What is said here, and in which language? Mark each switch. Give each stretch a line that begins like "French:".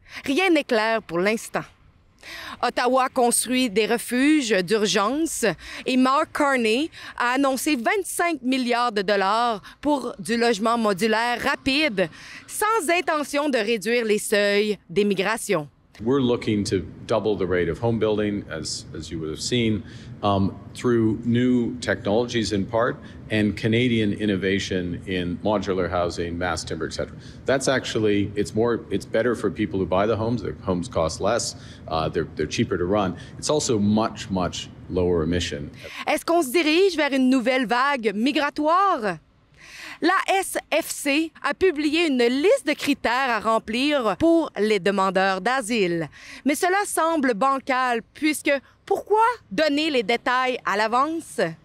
French: Rien n'est clair pour l'instant. Ottawa construit des refuges d'urgence et Mark Carney a annoncé 25 milliards de dollars pour du logement modulaire rapide, sans intention de réduire les seuils d'émigration.
English: We're looking to double the rate of home building, as you would have seen, through new technologies in part and Canadian innovation in modular housing, mass timber, etc. That's actually, it's better for people who buy the homes. Their homes cost less. They're cheaper to run. It's also much lower emission.
French: Est-ce qu'on se dirige vers une nouvelle vague migratoire? La SFC a publié une liste de critères à remplir pour les demandeurs d'asile. Mais cela semble bancal puisque pourquoi donner les détails à l'avance?